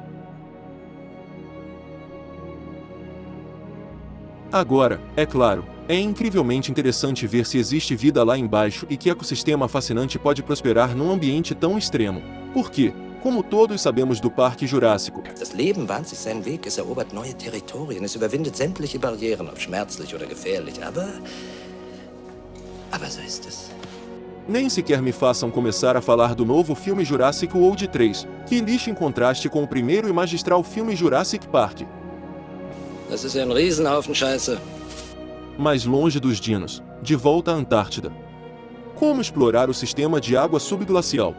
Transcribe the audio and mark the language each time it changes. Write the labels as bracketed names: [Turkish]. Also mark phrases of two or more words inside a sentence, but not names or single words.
[Portuguese] Agora, é claro, é incrivelmente interessante ver se existe vida lá embaixo e que ecossistema fascinante pode prosperar num ambiente tão extremo. Por quê? Como todos sabemos do Parque Jurássico, [German] Das Leben bahnt sich seinen Weg, es erobert neue Territorien, es überwindet sämtliche Barrieren, ob schmerzlich oder gefährlich, aber so ist es. [Portuguese] nem sequer me façam começar a falar do novo filme Jurassic World 3, que lixa em contraste com o primeiro e magistral filme Jurassic Park. [German] Das ist ein Riesenhaufen Scheiße. [Portuguese] Mais longe dos dinos, de volta à Antártida. Como explorar o sistema de água subglacial?